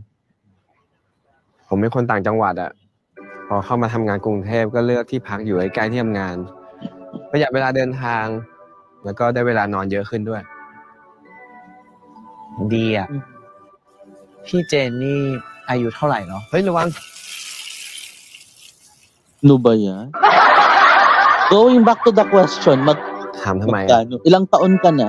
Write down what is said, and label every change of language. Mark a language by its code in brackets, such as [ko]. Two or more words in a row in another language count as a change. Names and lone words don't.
[th] ผมเป็นคนต่างจังหวัดอะพอเข้ามาทำงานกรุงเทพก็เลือกที่พักอยู่ใกล้ๆที่ทำงาน ประหยัดเวลาเดินทาง แล้วก็ได้เวลานอนเยอะขึ้นด้วย ดีอ่ะ พี่เจนนี่อายุเท่าไหร่เนาะ เฮ้ยระวัง [tl] Ano ba yan? [en] Going back to the question, [th] ถามทำไม [tl] magkano? Ilang taon ka na?